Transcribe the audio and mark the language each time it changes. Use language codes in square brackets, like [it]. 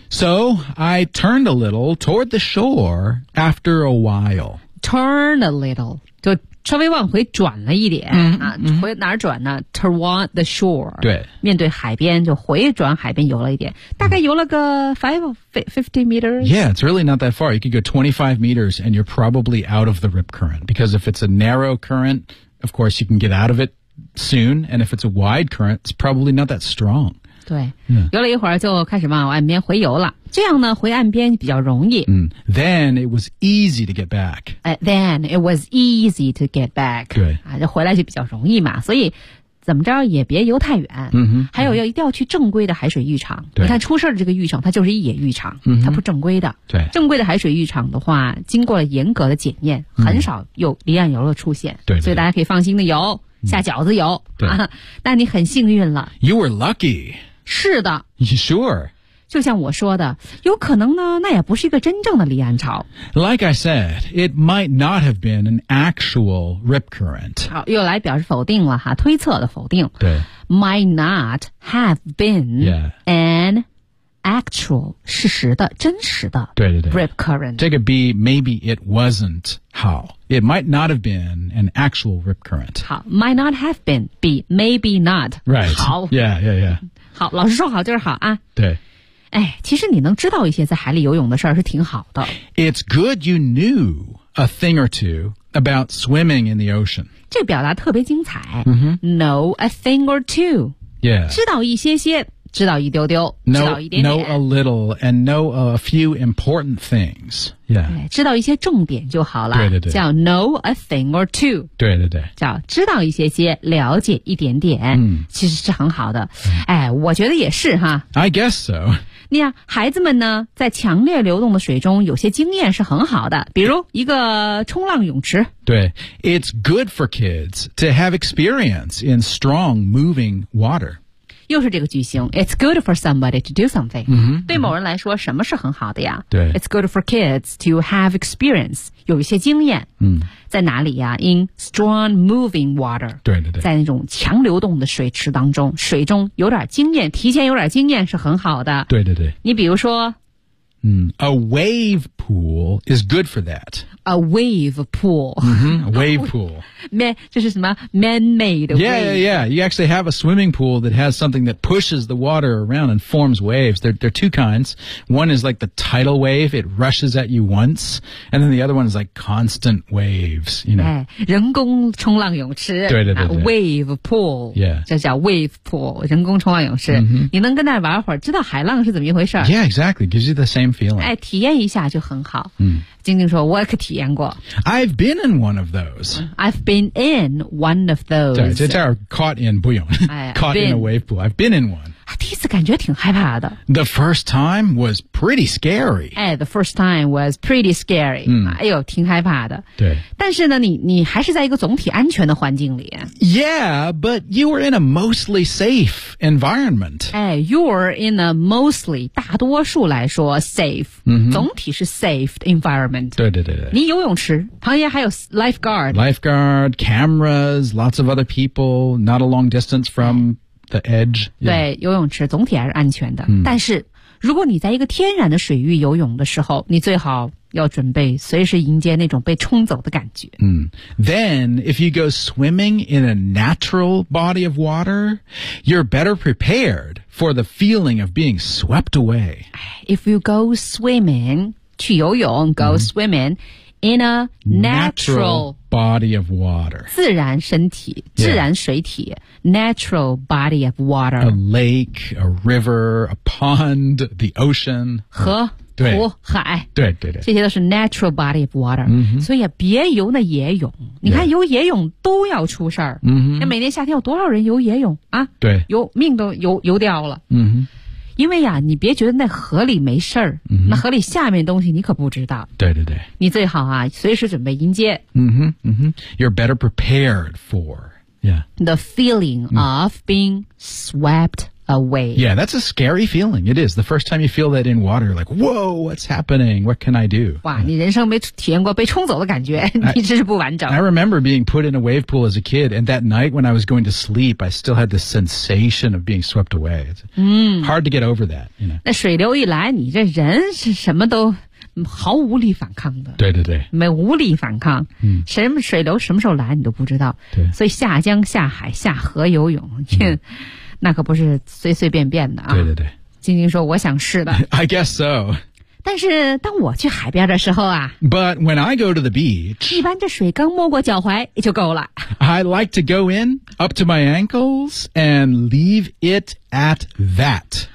[en] So, I turned a little toward the shore after a while. Turn a little. [zh] 就稍微往回转了一点。嗯、啊，回哪儿转呢 ? [en] Toward the shore. [zh] 对。面对海边就回转海边游了一点。大概游了个 50 meters? [en] Yeah, it's really not that far. You could go 25 meters and you're probably out of the rip current. Because if it's a narrow current, of course you can get out of it soon. And if it's a wide current, it's probably not that strong. [zh] 对游了一会儿就开始往岸边回游了这样呢回岸边比较容易、 [en] mm. Then it was easy to get back Then it was easy to get back [zh] 对、啊、就回来就比较容易嘛所以怎么着也别游太远、 mm-hmm. 还有要一定要去正规的海水浴场对你看出事的这个浴场它就是野浴场、 mm-hmm. 它不正规的对正规的海水浴场的话经过了严格的检验、 [en] mm. [zh] 很少有离岸游的出现对对所以大家可以放心的游下饺子游、 mm. 啊、那你很幸运了 [en] You were lucky [zh] 是的 [en] Sure [zh] 就像我说的有可能呢那也不是一个真正的离岸潮 [en] Like I said It might not have been an actual rip current [zh] 好又来表示否定了哈推测的否定对 [en] Might not have been、 yeah. an actual [zh] 事实的真实的对对对 [en] rip current [zh] 这个 [en] B Maybe it wasn't how It might not have been an actual rip current 好 Might not have been B Maybe not Right [zh] 好 [en] Yeah yeah yeah [zh] 好老师说好就是好啊对哎其实你能知道一些在海里游泳的事儿是挺好的 [en] It's good you knew a thing or two about swimming in the ocean [zh] 这表达特别精彩、 mm-hmm. [en] Know a thing or two Yeah [zh] 知道一些些知道一丢丢 [en] know, [zh] 知道一点点 [en] Know a little and know a few important things Yeah [zh] 知道一些重点就好了对对对叫 [en] know a thing or two [zh] 对对对叫知道一些些了解一点点、嗯、其实是很好的、嗯、哎，我觉得也是哈 [en] I guess so [zh] 那样孩子们呢在强烈流动的水中有些经验是很好的比如一个冲浪泳池对 [en] It's good for kids to have experience in strong moving water [zh] 又是这个句型 [en] It's good for somebody to do something、 mm-hmm. [zh] 对某人来说什么是很好的呀对 [en] It's good for kids to have experience [zh] 有一些经验、嗯、在哪里呀 [en] In strong moving water [zh] 对对对在那种强流动的水池当中水中有点经验提前有点经验是很好的对对对你比如说、 [en] 嗯、A wave pool is good for that A wave pool、 mm-hmm. A wave pool This is man-made yeah, wave Yeah, yeah, yeah You actually have a swimming pool that has something that pushes the water around and forms waves There are two kinds One is like the tidal wave It rushes at you once And then the other one is like constant waves You know [zh] 人工冲浪泳池对对对对 [en] Wave pool Yeah [zh] 这叫 wave pool 人工冲浪泳池、 mm-hmm. 你能跟那玩会儿知道海浪是怎么一回事 [en] Yeah, exactly Gives you the same feeling [zh] 哎，体验一下就很好嗯晶晶说我可体验过 [en] I've been in one of those I've been in one of those [zh] 对这叫 [en] caught in [zh] 不用、哎、 [en] caught in a wave pool I've been in one [zh] 第一次感觉挺害怕的。 [en] The first time was pretty scary. 哎 ,the first time was pretty scary.、嗯、 [zh] 哎呦挺害怕的。对。但是呢你还是在一个总体安全的环境里。 [en] Yeah, but you were in a mostly safe environment. 哎 ,you're in a mostly, [zh] 大多数来说 [en] safe,、 mm-hmm. [zh] 总体是 [en] safe environment. [zh] 对对对对。你游泳池旁边还有 lifeguard。 [en] Lifeguard, cameras, lots of other people, not a long distance from... The edge, yeah. [zh] 对游泳池总体还是安全的、嗯、但是如果你在一个天然的水域游泳的时候你最好要准备随时迎接那种被冲走的感觉、嗯、 [en] Then if you go swimming in a natural body of water you're better prepared for the feeling of being swept away If you go swimming [zh] 去游泳 [en] go、嗯、swimming in a natural body of water [zh] 自然身体、 [en] yeah. [zh] 自然水体 [en] natural body of water a lake, a river, a pond, the ocean [zh] 河对湖海对对对这些都是 natural body of water、 mm-hmm. 所以别游那野泳你看游野泳都要出事儿、 mm-hmm. 每年夏天有多少人游野泳啊对游命都游掉了、 mm-hmm. 因为呀你别觉得那河里没事儿、 mm-hmm. 那河里下面东西你可不知道对对对你最好啊随时准备迎接 [en] You're better prepared for Yeah. The feeling of being swept away. Yeah, that's a scary feeling. It is. The first time you feel that in water, you're like, whoa, what's happening? What can I do? [zh] 哇、 [en] yeah. [zh] 你人生没体验过被冲走的感觉你真是不完整。 [en] I remember being put in a wave pool as a kid, and that night when I was going to sleep, I still had the sensation of being swept away. It's、嗯、 hard to get over that. You know? [zh] 那水流一来你这人是什么都毫无力反抗的对对对没无力反抗、嗯、什么水流什么时候来你都不知道对所以下江下海下河游泳、嗯、那可不是随随便便的啊对对对晶晶说我想试的 [en] I guess so [zh] 但是当我去海边的时候啊 [en] But when I go to the beach [zh] 一般这水刚没过脚踝就够了 [en] I like to go in up to my ankles and leave it at that